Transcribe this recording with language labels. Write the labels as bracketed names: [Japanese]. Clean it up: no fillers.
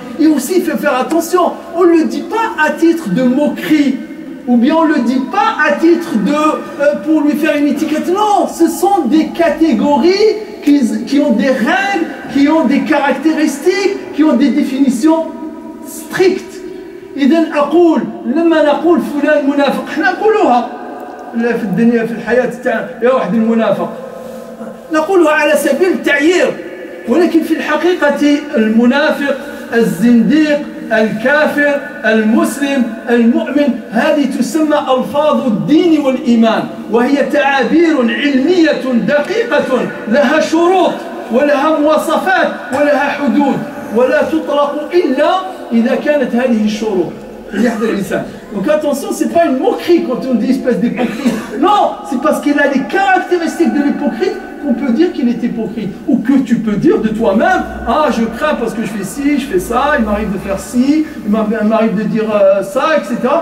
[French] Et aussi, il faut faire attention. On ne le dit pas à titre de moquerie. Ou bien on ne le dit pas à titre de pour lui faire une étiquette. Non, ce sont des catégories qui ont des règles, qui ont des caractéristiques, qui ont des définitions strictes. [Arabic] إذن أقول لما نقول فلان منافق احنا نقولوها في الدنيا في الحياة تاعنا يا واحد المنافق، نقولها على سبيل التعيير، ولكن في الحقيقة المنافق، الزنديق، الكافر، المسلم، المؤمن، هذه تسمى ألفاظ الدين والإيمان، وهي تعابير علمية دقيقة لها شروط ولها مواصفات ولها حدود، ولا تطلق إلا إذا كانت هذه الشروط. [French] Donc attention, c'est pas une moquerie quand on dit espèce d'hypocrite. Non, c'est parce qu'il a les caractéristiques de l'hypocrite qu'on peut dire qu'il est hypocrite. Ou que tu peux dire de toi-même: ah, je crains parce que je fais ci, je fais ça, il m'arrive de faire ci, il m'arrive de dire ça, etc.